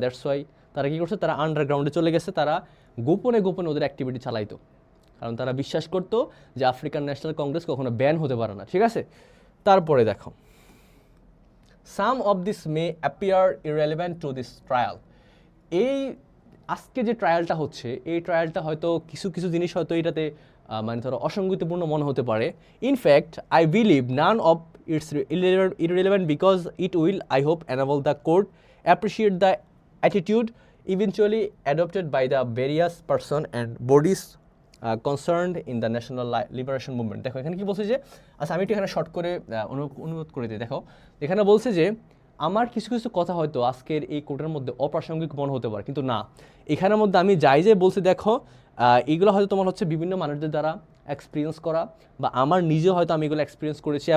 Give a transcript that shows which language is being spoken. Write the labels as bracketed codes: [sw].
[en] that's why [bn] তারা কী করছে, তারা আন্ডারগ্রাউন্ডে চলে গেছে, তারা গোপনে ওদের অ্যাক্টিভিটি চালাইতো, কারণ তারা বিশ্বাস করতো যে আফ্রিকান ন্যাশনাল কংগ্রেস কখনো ব্যান হতে পারে না। ঠিক আছে, তারপরে দেখো, [en] Some of this may appear irrelevant to this trial. [bn] এই আজকে যে ট্রায়ালটা হচ্ছে, এই ট্রায়ালটা হয়তো কিছু জিনিস হয়তো এটাতে মানে ধরো অসঙ্গতিপূর্ণ মনে হতে পারে। [en] In fact I believe none of it's irrelevant because it will, I hope, enable the court appreciate the attitude eventually adopted by the various person and bodies concerned in the national liberation movement. [bn] দেখো এখানে কি বলছে যে, আচ্ছা আমি একটু এখানে short করে অনুরোধ করে দিই। দেখো এখানে বলছে যে আমার কিছু কথা হয়তো আজকের এই কোর্টের মধ্যে অপ্রাসঙ্গিক মনে হতে পারে, কিন্তু না, এখানের মধ্যে আমি যাই যে বলছি, দেখো এগুলো হয়তো তোমার হচ্ছে বিভিন্ন মানুষদের দ্বারা এক্সপিরিয়েন্স করা, বা আমার নিজেও হয়তো আমি এগুলো এক্সপিরিয়েন্স করেছি।